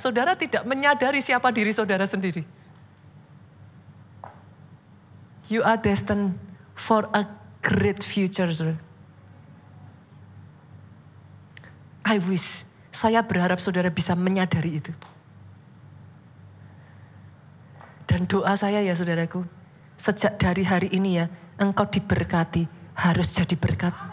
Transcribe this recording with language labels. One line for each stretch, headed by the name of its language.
Indonesian: Saudara tidak menyadari siapa diri saudara sendiri.
English: You are destined for a great future. I wish,
Indonesian: saya berharap saudara bisa menyadari itu. Dan doa saya ya saudaraku, sejak dari hari ini ya, engkau diberkati, harus jadi berkat.